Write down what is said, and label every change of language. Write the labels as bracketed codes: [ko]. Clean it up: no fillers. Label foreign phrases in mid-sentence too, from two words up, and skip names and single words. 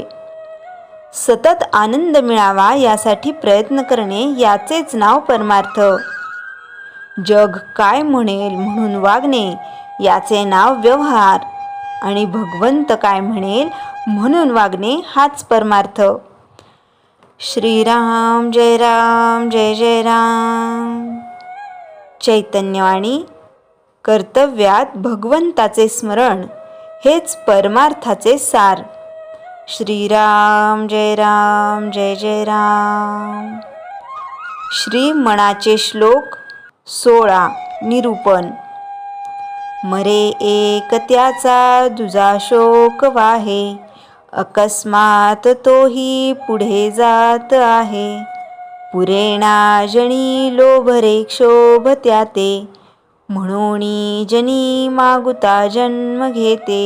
[mr] सतत आनंद मिळावा यासाठी प्रयत्न करणे याचेच नाव परमार्थ. जग काय म्हणेल म्हणून वागणे याचे नाव व्यवहार, आणि भगवंत काय म्हणेल म्हणून वागणे हाच परमार्थ. श्रीराम जय जय राम. चैतन्यवाणी. कर्तव्यात भगवंताचे स्मरण हेच परमार्थाचे सार. श्रीराम जय जय राम. श्री मनाचे श्लोक 16. निरूपण. मरे एक त्याचा दुजा शोक वाहे, अकस्मात तोही पुढे जात आहे. पुरेणा जणी लोभरे क्षोभ त्याते, म्हणून जनी मागुता जन्म घेते.